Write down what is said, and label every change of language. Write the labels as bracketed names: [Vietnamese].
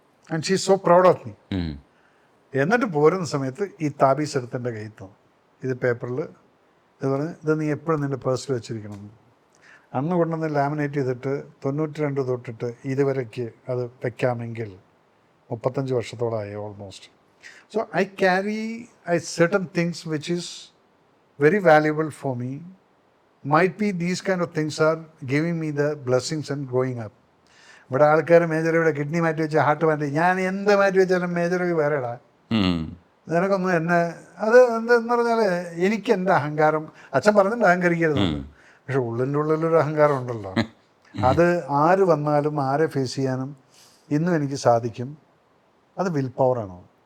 [English] And she so proud of me. [Malayalam] എന്നിട്ട് പോരുന്ന സമയത്ത് ഈ താബീസ് എടുത്ത് എൻ്റെ കയ്യിൽ തന്നു. ഇത് പേപ്പറിൽ ഇത് പറഞ്ഞ് ഇത് നീ എപ്പോഴും നിൻ്റെ പേഴ്സിൽ വെച്ചിരിക്കണം. അന്ന് കൊണ്ടുവന്ന് ലാമിനേറ്റ് ചെയ്തിട്ട് 92 തൊട്ടിട്ട് ഇതുവരയ്ക്ക് അത് വെക്കാമെങ്കിൽ 35 വർഷത്തോളമായി almost. [English] So I carry certain things which is very valuable for me. Might be these kind of things are giving me the blessings and growing up. [Malayalam] ഇവിടെ ആൾക്കാർ മേജർ ഇവിടെ കിഡ്നി മാറ്റി വെച്ച് ഹാർട്ട് മാറ്റി, ഞാൻ എന്ത് മാറ്റി വെച്ചാലും മേജർ വേറെടാ, നിനക്കൊന്നും എന്നെ അത് എന്തെന്ന് പറഞ്ഞാൽ എനിക്ക് എൻ്റെ അഹങ്കാരം, അച്ഛൻ പറഞ്ഞിട്ട് അഹങ്കരിക്കരുത്, പക്ഷെ ഉള്ളിൻ്റെ ഉള്ളിലൊരു അഹങ്കാരം ഉണ്ടല്ലോ, അത് ആര് വന്നാലും ആരെ ഫേസ് ചെയ്യാനും ഇന്നും എനിക്ക് സാധിക്കും. അത് വിൽ പവറാണ്.